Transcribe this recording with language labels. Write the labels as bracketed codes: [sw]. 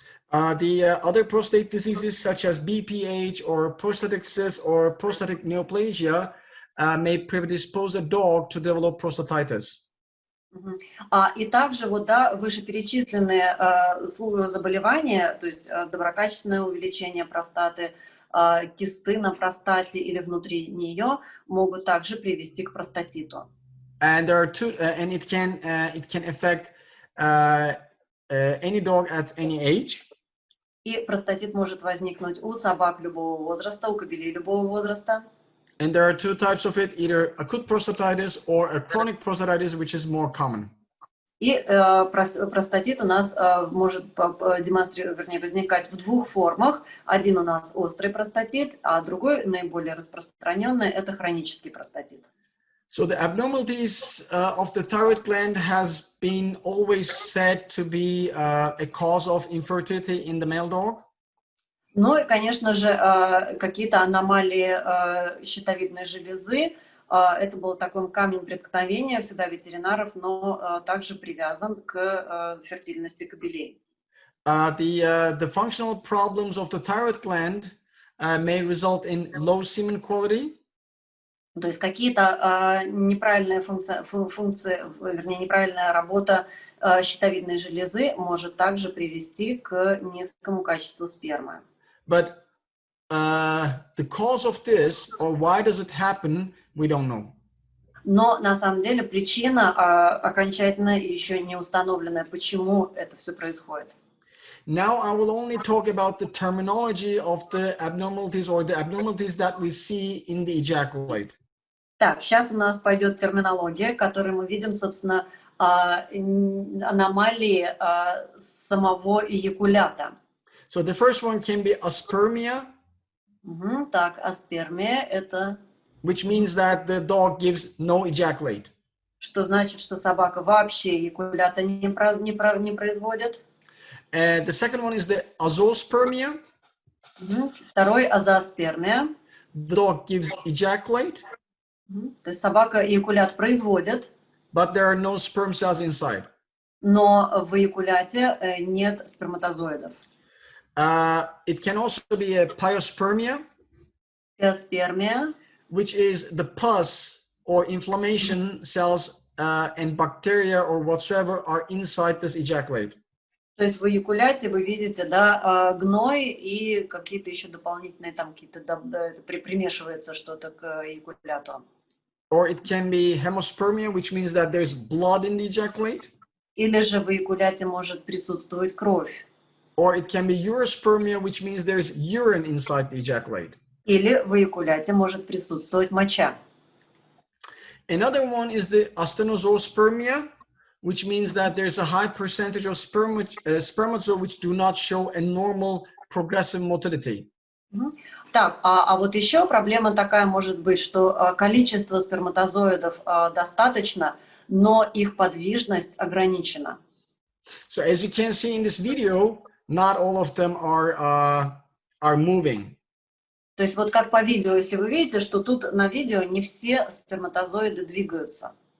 [en] The other prostate diseases such as BPH or prostatic cyst or prostatic neoplasia may predispose a dog to develop prostatitis. [ru] И также вот, да, вышеперечисленные заболевания, то есть доброкачественное увеличение простаты, кисты на простате или внутри нее могут также привести к простатиту. [en] And there are two, and it can affect any dog at any age. [ru] И простатит может возникнуть у собак любого возраста, у кобелей любого возраста. [en] And there are two types of it, either acute prostatitis or a chronic prostatitis, which is more common. [ru] И простатит у нас может возникать в двух формах. Один у нас острый простатит, а другой, наиболее распространенный, это хронический простатит. [en] So the abnormalities of the thyroid gland has been always said to be a cause of infertility in the male dog. [ru] Ну и, конечно же, какие-то аномалии щитовидной железы. Это был такой камень преткновения всегда ветеринаров, но также привязан к фертильности кобелей. [en] The functional problems of the thyroid gland may result in low semen quality. [ru] То есть какие-то неправильные функции, вернее, неправильная работа щитовидной железы может также привести к низкому качеству спермы. [en] But the cause of this, or why does it happen, we don't know. [ru] Но на самом деле причина окончательно еще не установлена, почему это все происходит. [en] Now I will only talk about the terminology of the abnormalities or the abnormalities that we see in the ejaculate. [ru] Так, сейчас у нас пойдет терминология, которой мы видим, собственно, аномалии самого эякулята. [en] So the first one can be aspermia. [ru] Так, аспермия – это… [en] Which means that the dog gives no ejaculate. [ru] Что значит, что собака вообще эякулята не производит. [en] The second one is the azoospermia. [ru] Второй – азооспермия. [en] The dog gives ejaculate. [ru] То есть собака эякулят производит. [en] But there are no sperm cells inside. [ru] Но в эякуляте нет сперматозоидов. [en] It can also be a pyospermia. [ru] Пиоспермия. [en] Which is the pus or inflammation cells and bacteria or whatsoever are inside this ejaculate. [ru] То есть в эякуляте вы видите, да, гной и какие-то еще дополнительные там какие-то примешивается что-то к эякуляту. [en] Or it can be hemospermia, which means that there's blood in the ejaculate. [ru] Или же в эякуляте может присутствовать кровь. [en] Or it can be urospermia, which means there's urine inside the ejaculate. [ru] Или в эякуляте может присутствовать моча. [en] Another one is the astenozoospermia, which means that there's a high percentage of spermatozoa which do not show a normal progressive motility. [ru] Так, а вот еще проблема такая может быть, что количество сперматозоидов достаточно, но их подвижность ограничена. [en] So as you can see in this video, not all of them are moving. [ru] То есть вот как по видео, если вы видите, что тут на видео не все сперматозоиды двигаются.